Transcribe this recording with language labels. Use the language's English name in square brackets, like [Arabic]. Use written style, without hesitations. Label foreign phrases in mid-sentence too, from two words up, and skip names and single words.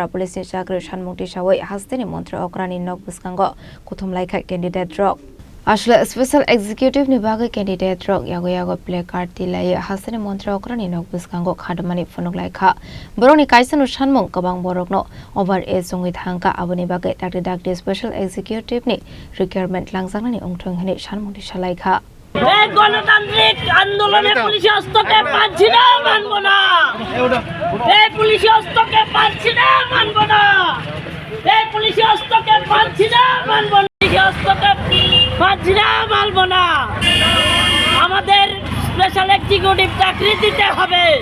[Kok Borok] Police ni chakri shanmukti shawai haste ni montra okrani nok buskango kuthum laikha candidate drug Ashla [English] Special Executive [Kok Borok] ni bagai candidate drug yago [English] play card [Kok Borok] tilai haste ni montra okrani nok buskango khadmani phonok laikha boroni kaisanu shanmung kabang borokno [English] over age [Kok Borok] songit hangka aboni bagai dakti [English] Special Executive [Kok Borok] ni requirement langjakna ni ongthong hini shanmukti shalaikha [Bangla] এই গণতান্ত্রিক আন্দোলনে পুলিশি হস্তক্ষেপ মানছি না, মানব না। এই পুলিশি হস্তক্ষেপ মানছি না, মানব না। এই পুলিশি হস্তক্ষেপ মানছি না, মানব না। পুলিশি হস্তক্ষেপ মানছি না, মানব না। আমাদের [English] Special Executive [Bangla] চাকরি দিতে হবে।